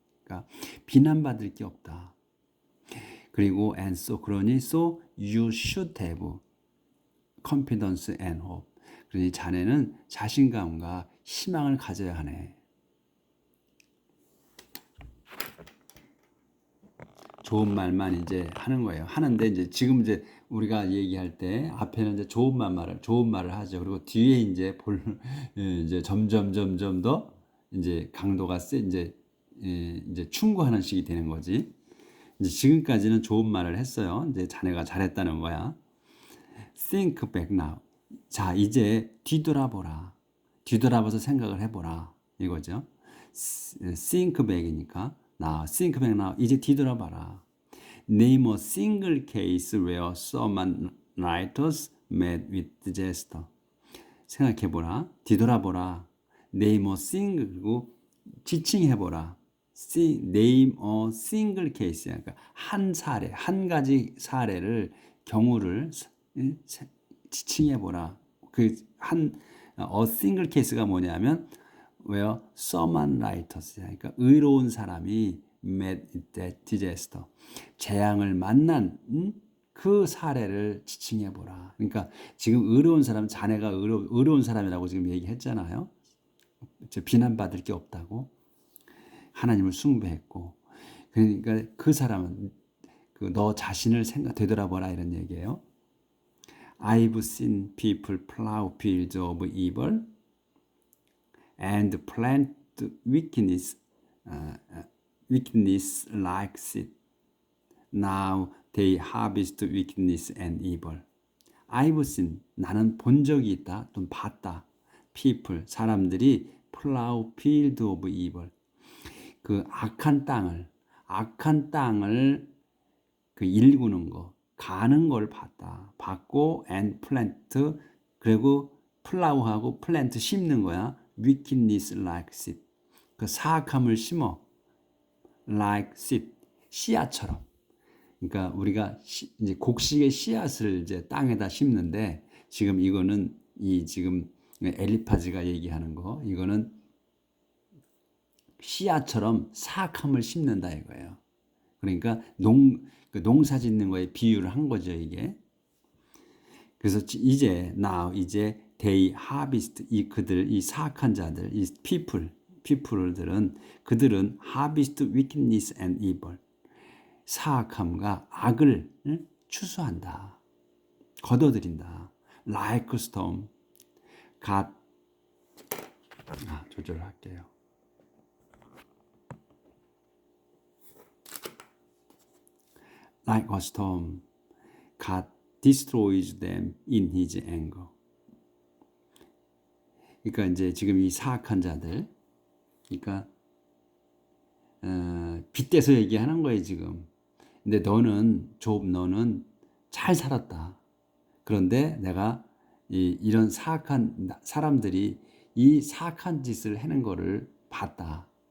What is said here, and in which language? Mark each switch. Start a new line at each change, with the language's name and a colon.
Korean: 그러니까 비난받을 게 없다. 그리고
English: and so,
Korean: 그러니
English: so you should have confidence and hope.
Korean: 그러니 자네는 자신감과 희망을 가져야 하네. 좋은 말만 이제 하는 거예요. 하는데 이제 지금 이제 우리가 얘기할 때 앞에는 이제 좋은 말을 하죠. 그리고 뒤에 이제 이제 점점 더 이제 강도가 이제 충고하는 식이 되는 거지. 이제 지금까지는 좋은 말을 했어요. 이제 자네가 잘했다는 거야.
English: Think back now.
Korean: 자, 이제 뒤돌아봐서 생각을 해보라. 이거죠.
English: Think back이니까. Now, think back now.
Korean: 이제 뒤돌아봐라.
English: Name a single case where someone writers met with disaster.
Korean: 생각해보라. 뒤돌아보라.
English: Name a single,
Korean: 그리고 지칭해보라.
English: Name a single case.
Korean: 그러니까 한 가지 사례를, 경우를 지칭해보라.
English: a single case
Korean: 가 뭐냐면
English: where someone writers,
Korean: 그러니까 의로운 사람이
English: met that disaster,
Korean: 재앙을 만난 그 사례를 지칭해보라. 그러니까 지금 의로운 사람, 자네가 의로운 사람이라고 지금 얘기했잖아요. 비난받을 게 없다고. 하나님을 숭배했고. 그러니까 그 사람은 너 자신을 되돌아보라 이런 얘기예요.
English: I've seen people plow fields of evil and plant wickedness, wickedness like seed. Now they harvest wickedness and evil. I've seen,
Korean: 나는 본 적이 있다, 또 봤다.
English: People,
Korean: 사람들이
English: plow field of evil,
Korean: 그 악한 땅을 그 일구는 거, 가는 걸 봤고,
English: and plant,
Korean: 그리고 plow하고 plant 심는 거야.
English: wickedness like seed,
Korean: 그 사악함을 심어.
English: like seed,
Korean: 씨앗처럼. 그러니까 우리가 이제 곡식의 씨앗을 이제 땅에다 심는데, 지금 이거는 이 지금 엘리파즈가 얘기하는 거, 이거는 씨앗처럼 사악함을 심는다 이거예요. 그러니까 농사 짓는 거에 비유를 한 거죠, 이게. 그래서 이제
English: they harvest,
Korean: 이 사악한 자들, 이 people들은 그들은
English: harvest wickedness and evil,
Korean: 사악함과 악을 추수한다, 거둬들인다.
English: like a storm,
Korean: 조절할게요.
English: like a storm, God destroys them in his anger.
Korean: 그러니까 이제 지금 이 사악한 자들, 그러니까 빗대서 얘기하는 거예요 지금. 근데 너는 잘 살았다. 그런데 내가 이런 사악한 사람들이 이 사악한 짓을 하는 거를 봤다.